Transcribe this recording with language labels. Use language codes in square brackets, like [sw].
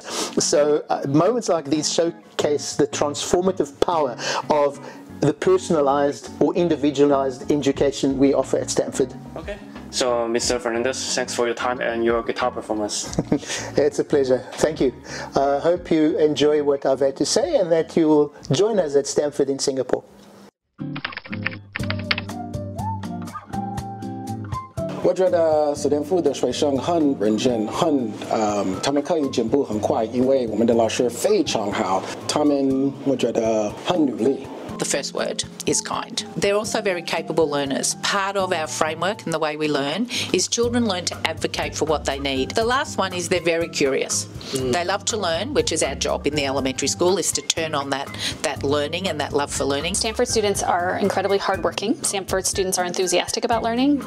[en] So moments like these showcase the transformative power of the personalized or individualized education we offer at Stamford. Okay. So, Mr. Fernandez, thanks for your time and your guitar performance. It's a pleasure. Thank you. I hope you enjoy what I've had to say, and that you will join us at Stamford in Singapore. [zh] 我觉得史丹福的学生很认真，他们可以进步很快，因为我们的老师非常好，他们我觉得很努力。 [en] The first word is kind. They're also very capable learners. Part of our framework and the way we learn is children learn to advocate for what they need. The last one is they're very curious. They love to learn, which is our job in the elementary school, is to turn on that learning and that love for learning. Stanford students are incredibly hardworking. Stanford students are enthusiastic about learning.